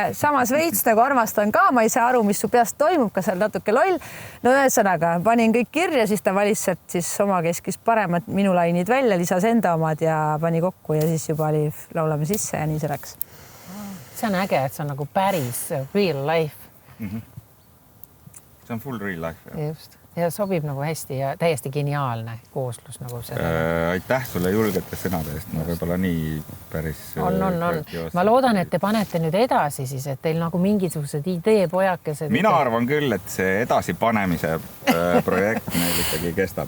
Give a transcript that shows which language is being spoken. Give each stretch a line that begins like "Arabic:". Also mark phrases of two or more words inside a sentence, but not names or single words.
Estonian: Samas veits nagu armastan ka, ma ei saa aru, mis su peast toimub, kas sa oled natuke loll. No ühesõnaga, panin kõik kirja, siis ta valis sealt siis oma keskis paremad minu lainid välja, lisas enda omad ja pani kokku ja siis juba oli laulame sisse ja nii see läks. See on äge, et see on nagu päris
English: real life.
Estonian: See on
English: full real life.
Estonian: Just. Ja sobib nagu hästi ja täiesti geniaalne kooslus nagu selle. Aitäh sulle julgete sõnade eest. Ma võib-olla nii päris... On. Ma loodan, et te panete nüüd edasi siis, et teil nagu mingisugused ideepojakesed... Mina arvan küll, et see edasipanemise projekt meil ikkagi kestab.